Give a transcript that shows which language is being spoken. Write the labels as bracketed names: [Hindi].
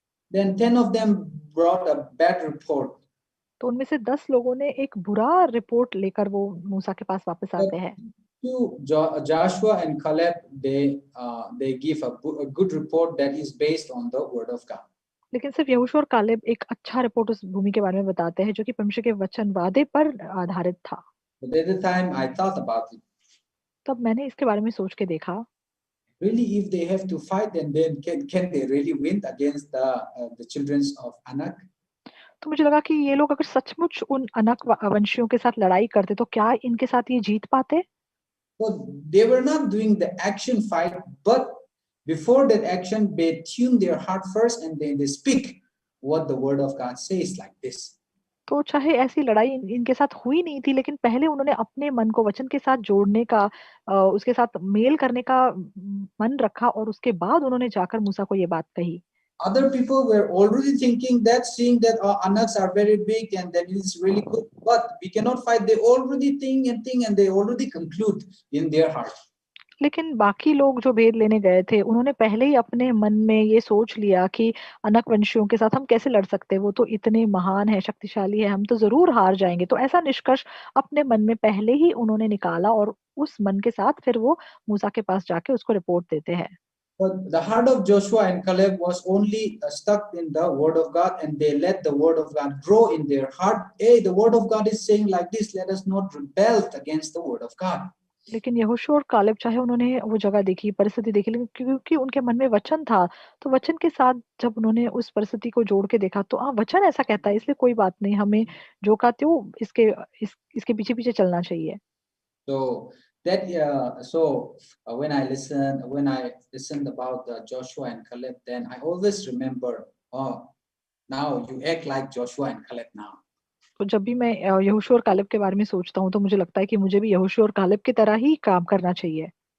[English] then 10 of them brought a bad report. [Hindi] तो उनमें से 10 लोगों ने एक बुरा रिपोर्ट लेकर वो मूसा के पास वापस [English] But [Hindi] आते हैं। [English] Joshua and Caleb, they give a good report that is based on the word of God. [Hindi] लेकिन सिर्फ यहोशू और कालेब एक अच्छा रिपोर्ट उस भूमि के बारे में बताते हैं जो कि परमेश्वर के वचन वादे पर आधारित था। [English] But at the time I thought about it. [Hindi] तब मैंने इसके बारे में सोच के देखा, [English] Really, if they have to fight, then can they really win against the children of Anak? [Hindi] तो मुझे लगा कि ये लोग अगर सचमुच उन अनक वंशियों के साथ लड़ाई करते तो क्या इनके साथ ये जीत पाते? [English] So they were not doing the action fight, but before that action, they tune their heart first and then they speak what the word of God says like this. [Hindi] तो चाहे ऐसी लड़ाई इनके साथ हुई नहीं थी, लेकिन पहले उन्होंने अपने मन को वचन के साथ जोड़ने का, उसके साथ मेल करने का मन रखा और उसके बाद उन्होंने जाकर मूसा को ये बात कही। [English] Other people were already thinking that, seeing that Anaks are very big and that it is really good, but we cannot fight. They already think and they already conclude in their heart. [Hindi] लेकिन बाकी लोग जो भेद लेने गए थे, उन्होंने पहले ही अपने मन में ये सोच लिया कि अनक वंशियों के साथ हम कैसे लड़ सकते हैं, वो तो इतने महान है, शक्तिशाली है, हम तो जरूर हार जाएंगे। तो ऐसा निष्कर्ष अपने मन में पहले ही उन्होंने निकाला और उस मन के साथ फिर वो मूसा के पास जाके उसको रिपोर्ट देते हैं। [English] But the heart of Joshua and Caleb was only stuck in the word of God, and they let the word of God grow in their heart. Hey, the word of God is saying like this, let us not rebel against the word of God. [Hindi] लेकिन यहोशू और Caleb चाहे उन्होंने वो जगह देखी, परिस्थिति देखी, लेकिन क्योंकि उनके मन में वचन था, तो वचन के साथ जब उन्होंने उस परिस्थिति को जोड़ के देखा तो वचन ऐसा कहता है, इसलिए कोई बात नहीं, हमें जो कहते हो इसके पीछे पीछे चलना चाहिए। [English] So that when I listened about Joshua and Caleb, then I always remember, oh, now you act like Joshua and Caleb now. [Hindi] तो जब भी मैं यहोशू और कालेब के बारे में सोचता हूँ तो मुझे लगता है कि मुझे भी यहोशू और कालेब की तरह ही काम करना चाहिए।